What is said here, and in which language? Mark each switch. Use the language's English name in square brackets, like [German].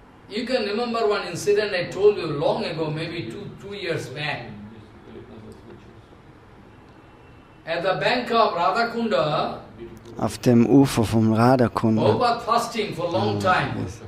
[English] You can remember one incident I told you long ago, maybe two years back. At the bank of Radhakunda, [German] auf dem Ufer vom Radhakunda. [English] Prabhupada fasting for a long time.